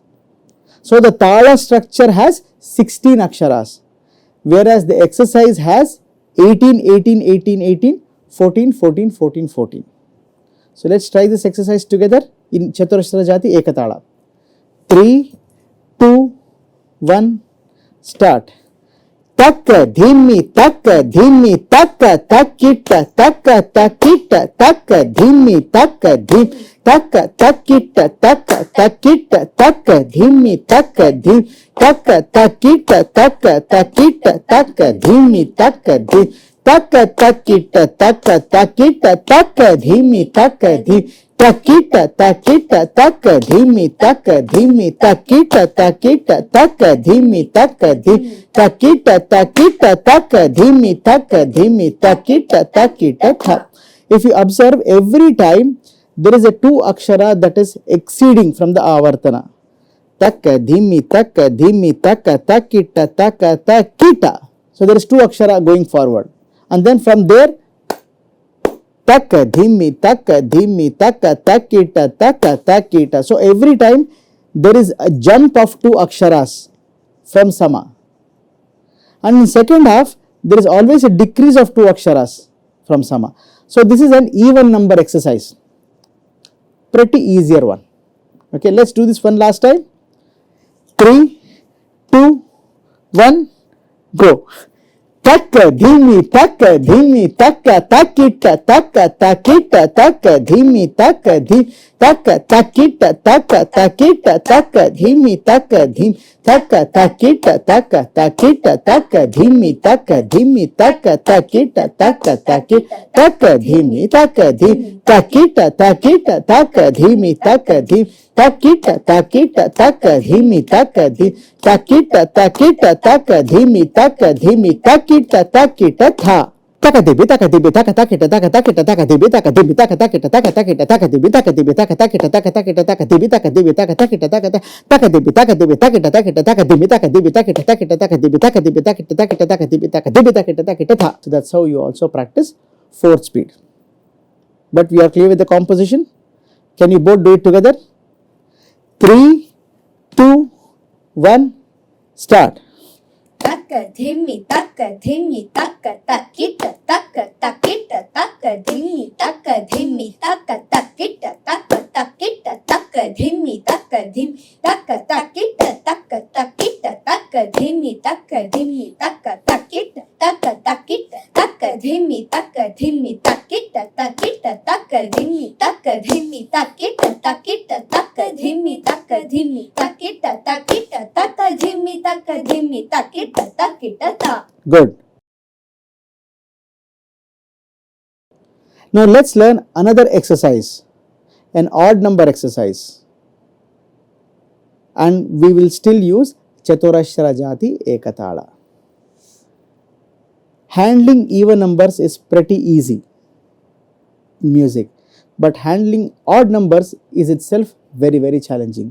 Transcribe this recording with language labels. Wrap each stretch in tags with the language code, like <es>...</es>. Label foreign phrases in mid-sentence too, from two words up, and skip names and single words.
<en>So the tala structure has 16 aksharas. Whereas the exercise has 18, 18, 18, 18, 14, 14, 14, 14. So let's try this exercise together in Chaturashara Jati Ekatala. 3, 2, 1, start. Taka dhimi taka dhimi taka takita taka takita taka dhimi taka dhim taka takita taka takita taka dhimi taka dhim taka takita taka takita taka dhimi taka dhim taka takita taka takita taka dhimi taka dhim takita takita taka dhimi taka dhimi takita takita taka dhimi taka dhim takita takita taka dhimi taka dhimi takita takita tha. If you observe, every time there is a 2 akshara that is exceeding from the avartana. Taka dhimi taka dhimi taka takita taka takita. So there is 2 akshara going forward, and then from there taka dhimi taka dhimi taka takita taka takita. So every time there is a jump of 2 aksharas from sama. And in second half there is always a decrease of 2 aksharas from sama. So this is an even number exercise. Pretty easier one. Okay, let's do this one last time. 3, 2, 1, go. Taka dhimi taka dhimi taka takita taka takita taka dhimi taka dhim taka takita taka takita taka dhimi taka dhim taka takita taka takita taka dhimi taka dhimi taka takita taka takita taka dhimi taka dhim takita takita taka dhimi taka dhim takita takita taka dhimi taka dhim takita takita taka dhimi taka dhimi takita takita tha. Taka dibi taka dibi taka takita taka takita taka dibi taka dibi taka takita taka takita taka dibi taka dibi taka takita taka takita taka dibi taka dibi taka takita taka taka dibi taka dibi takita takita taka dibi taka dibi takita takita taka dibi taka dibi takita takita taka dibi taka dibi takita takita tha. So that's how you also practice 4th speed. But we are clear with the composition. Can you both do it together? 3, 2, 1, start. Taka dhimi taka dhimi taka takita taka takita taka dhimi taka dhimi taka takita taka takita taka dhimi taka dhim taka takita taka takita taka dhimi taka dhimi taka takita taka takita taka dhimi taka dhimi takita takita taka dhimi taka dhimi takita takita taka dhimi taka dhimi takita takita taka dhimi taka dhimi takita takita ta. Good. Now let's learn another exercise, an odd number exercise, and we will still use Chaturashara Jati Ekatala. Handling even numbers is pretty easy in music, but handling odd numbers is itself very challenging.</en>